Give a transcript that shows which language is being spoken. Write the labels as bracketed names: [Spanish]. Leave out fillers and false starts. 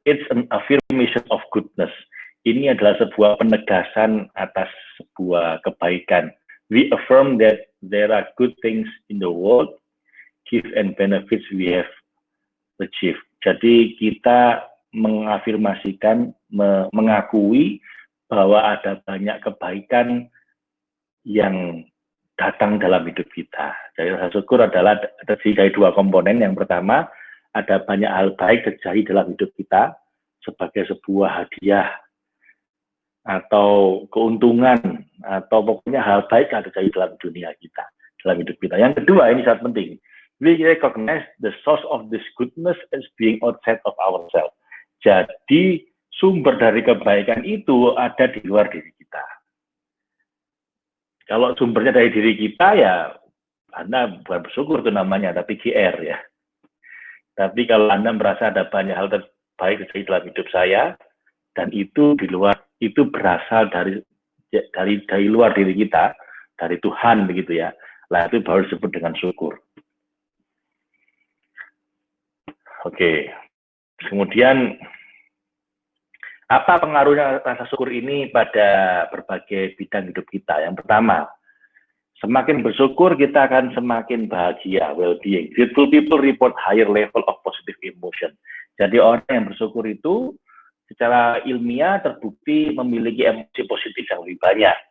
[English] It's an affirmation of goodness. [Indonesian] Ini adalah sebuah penegasan atas sebuah kebaikan. [English] We affirm that there are good things in the world, gifts and benefits we have achieved. [Indonesian] Jadi kita mengafirmasikan, mengakui bahwa ada banyak kebaikan yang datang dalam hidup kita. Jadi rasa syukur adalah terdiri dari 2 komponen. Yang pertama, ada banyak hal baik terjadi dalam hidup kita sebagai sebuah hadiah atau keuntungan atau pokoknya hal baik yang terjadi dalam dunia kita, dalam hidup kita. Yang kedua, ini sangat penting. [English] We recognize the source of this goodness as being outside of ourselves. [Indonesian] Jadi sumber dari kebaikan itu ada di luar diri kita. Kalau sumbernya dari diri kita ya Anda bukan bersyukur itu namanya, tapi GR ya. Tapi kalau Anda merasa ada banyak hal terbaik terjadi dalam hidup saya dan itu di luar, itu berasal dari luar diri kita, dari Tuhan begitu ya. Lah itu baru disebut dengan syukur. Oke. Kemudian apa pengaruhnya rasa syukur ini pada berbagai bidang hidup kita? Yang pertama, semakin bersyukur kita akan semakin bahagia, well-being. [English] Grateful people report higher level of positive emotion. [Indonesian] Jadi orang yang bersyukur itu secara ilmiah terbukti memiliki emosi positif yang lebih banyak,